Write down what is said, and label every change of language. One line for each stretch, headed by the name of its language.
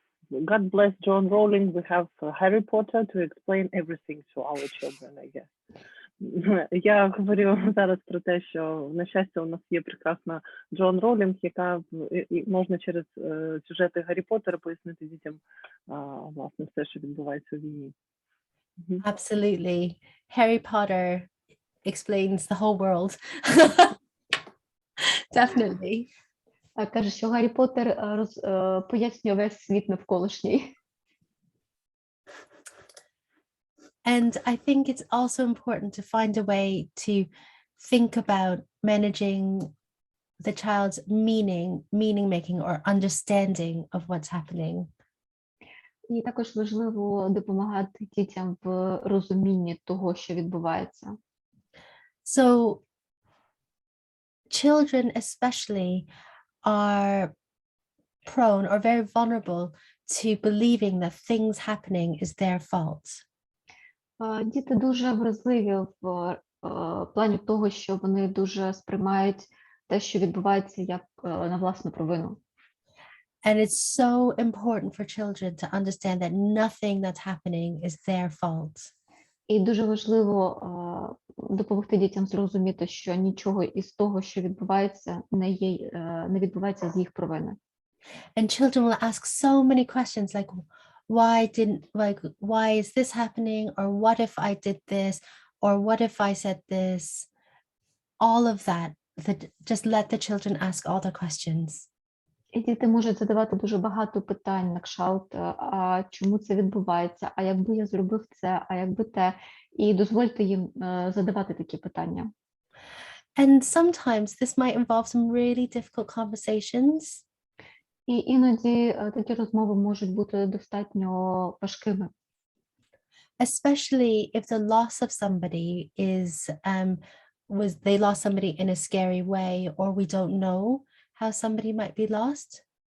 English: God bless John Rowling. We have Harry Potter to explain everything to our children, I guess.
Ukrainian: Я говорю зараз про те, що, на щастя, у нас є прекрасна Джон Ролінг, яка можна через сюжети Гаррі Поттера пояснити дітям, власне, все, що відбувається у війні.
English: Absolutely. Harry Potter explains the whole world. Definitely.
Ukrainian: Каже, що Гаррі Поттер пояснює весь світ навколишній.
English: And I think it's also important to find a way to think about managing the child's meaning making or understanding of what's happening.
Ukrainian: І також важливо допомагати дітям в розумінні того, що відбувається.
English: So children especially are prone or very vulnerable to believing that things happening is their fault.
Ukrainian: Діти дуже вразливі в плані того, що вони дуже сприймають те, що відбувається, як на власну провину.
English: And it's so important for children to understand that nothing that's happening is their fault.
Ukrainian: І дуже важливо допомогти дітям зрозуміти, що нічого із того, що відбувається, не відбувається з їх провини.
English: And children will ask so many questions like, why is this happening? Or what if I did this? Or what if I said this? All of that just let the children ask all the questions.
Ukrainian: І діти можуть задавати дуже багато питань на кшталт, а чому це відбувається, а якби я зробив це, а якби те. І дозвольте їм задавати такі питання.
English: And sometimes this might involve some really difficult conversations.
Ukrainian: І іноді такі розмови можуть бути достатньо важкими.
English: Especially if the loss of somebody is, they lost somebody in a scary way, or we don't know how somebody might be lost.